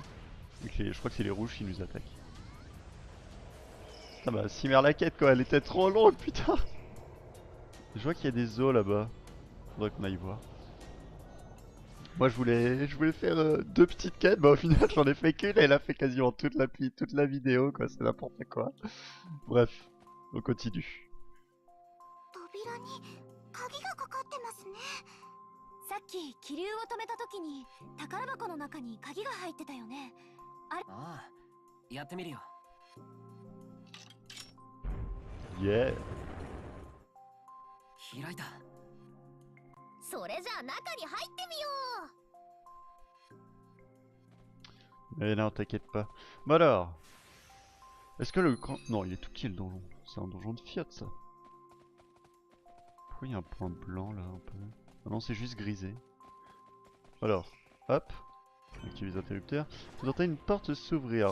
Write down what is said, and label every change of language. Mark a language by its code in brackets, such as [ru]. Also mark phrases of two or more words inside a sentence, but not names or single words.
[fr] Et que je crois que c'est les rouges qui nous attaquent. Putain, bah, Cimer la quête quoi, elle était trop longue, putain! Je vois qu'il y a des os là-bas. Faudrait qu'on aille voir. Moi, je voulais faire deux petites quêtes. Bah, au final, j'en ai fait qu'une et elle a fait quasiment toute la vidéo, quoi. C'est n'importe quoi. Bref, on continue. [ja] 扉に鍵がかかってますね。さっき気流を止めた時に宝箱の中に鍵が入ってたよね。ああ、やってみるよ。 [en] Yeah. [ja] 開いた。それじゃあ中に入ってみよう。 [fr] Mais non, t'inquiète pas. Bah alors, est-ce que le grand... Non, il est tout petit le donjon. C'est un donjon de Fiat ça. Pourquoi il y a un point blanc là un peu? Ah non, c'est juste grisé. Alors, hop, active les interrupteurs. Vous entendez une porte s'ouvrir.